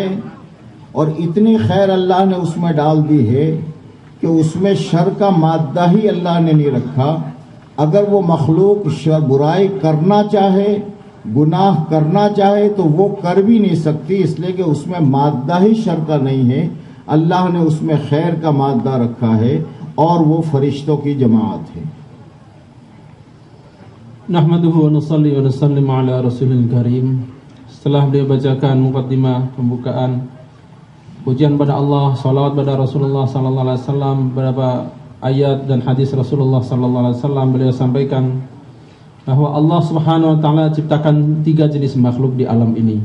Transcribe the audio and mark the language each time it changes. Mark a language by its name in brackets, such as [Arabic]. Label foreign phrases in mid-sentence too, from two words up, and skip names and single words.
[Urdu] اور اتنی خیر اللہ نے اس میں ڈال دی ہے کہ اس میں شر کا مادہ ہی اللہ نے نہیں رکھا. اگر وہ مخلوق برائی کرنا چاہے، گناہ کرنا چاہے تو وہ کر بھی نہیں سکتی، اس لیے کہ اس میں مادہ ہی شر کا نہیں ہے. اللہ نے اس میں خیر کا مادہ رکھا ہے اور وہ فرشتوں کی جماعت ہے. [Arabic] نحمده و نصلي و نسلم على رسوله الكريم. [Indonesian] Setelah beliau bacakan muqaddimah pembukaan, pujian pada Allah, salawat pada Rasulullah [Arabic] صلى الله عليه وسلم, [Indonesian] beberapa ayat dan hadis Rasulullah [Arabic] صلى الله عليه وسلم [Indonesian] beliau sampaikan bahwa Allah [Arabic] سبحانه وتعالى [Indonesian] ciptakan 3 jenis makhluk di alam ini.